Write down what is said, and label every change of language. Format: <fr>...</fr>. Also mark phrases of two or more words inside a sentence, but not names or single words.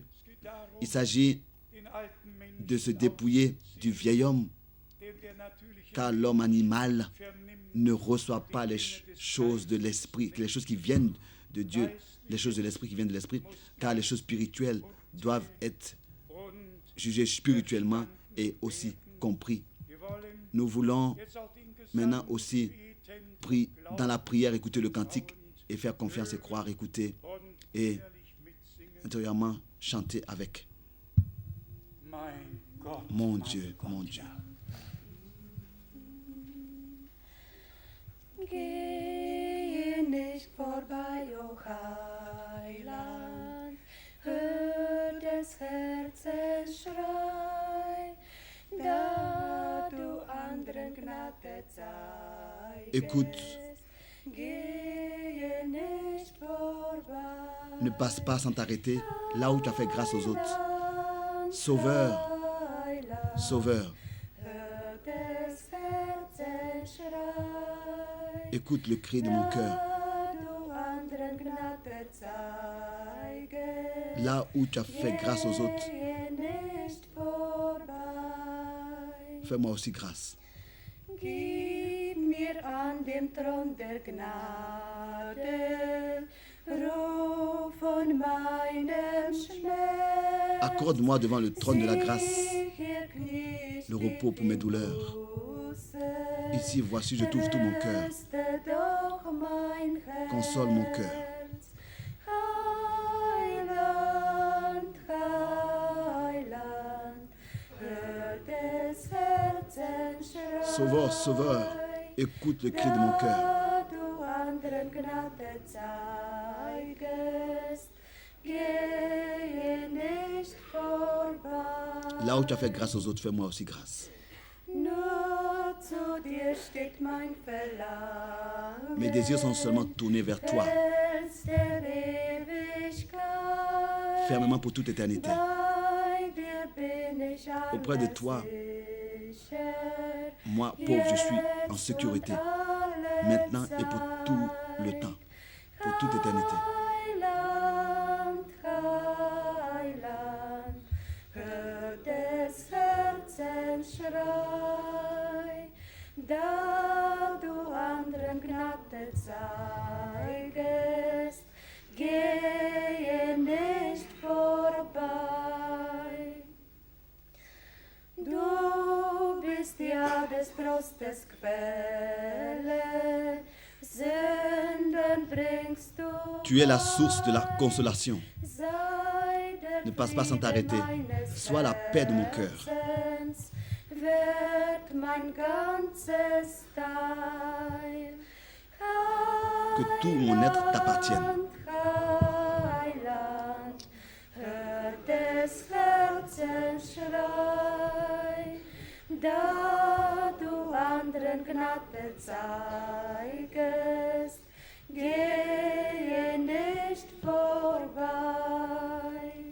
<fr>Il s'agit de se dépouiller du vieil homme, car l'homme animal ne reçoit pas les choses de l'esprit, les choses qui viennent de Dieu, les choses de l'esprit qui viennent de l'esprit, car les choses spirituelles doivent être jugées spirituellement et aussi compris. Nous voulons maintenant aussi dans la prière écouter le cantique et faire confiance et croire, écouter et intérieurement chanter avec. Mon Dieu, mon Dieu.</fr> <de>Gehe nicht vorbei, o Heiland, hör des Herzens Schrei, da du anderen Gnade zeigest.</de> <fr>Écoute,</fr> <de>Gehe nicht vorbei,</de> <fr>ne passe pas sans t'arrêter là où tu as fait grâce aux autres. Sauveur, Sauveur,</fr> <de>hör des Herzens Schrei.</de> <fr>écoute le cri de mon cœur. Là où tu as fait grâce aux autres, fais-moi aussi grâce.</fr> <de>Gib mir an dem Thron der Gnade, Ruf von meinem Schmerz.</de> <fr>Accorde-moi devant le trône de la grâce le repos pour mes douleurs. Ici, voici, je t'ouvre tout mon cœur. Console mon cœur.</fr> <de>Heiland, Heiland, hör des Herzens Schrei.</de> <fr>Sauveur, Sauveur, écoute le cri de mon cœur.</fr> <de>Da du anderen Gnade zeigest, gehe nicht vorbei.</de> <fr>Là où tu as fait grâce aux autres, fais-moi aussi grâce.</fr> <de>Nur zu dir steht mein Verlangen.</de> <fr>Mes désirs sont seulement tournés vers toi,</fr> <de>Fels der Ewigkeit.</de> <fr>fermement pour toute éternité.</fr> <de>Bei dir bin ich</de> <fr>Auprès de toi,</fr> <de>sicher.</de> <fr>moi, pauvre, je suis en sécurité, maintenant et pour tout le temps, pour toute éternité.</fr> <de>Heiland, Heiland, hör des Herzens Schrei, da du anderen Gnade zeigest, gehe nicht vorbei. Du bist ja des Trostes Quelle, Sünden bringst du.</de> <fr>Tu es la source de la consolation.</fr> <de>Sei der</de> <fr>Ne passe pas sans t'arrêter.</fr> <de>meines</de> <fr>Sois la paix de mon cœur.</fr> <de>Herzens, wird mein ganzes Teil.</de> <fr>Que tout mon être t'appartienne.</fr> <de>Heiland, hör des Herzens Schrei, da du anderen Gnade zeigest, gehe nicht vorbei.</de>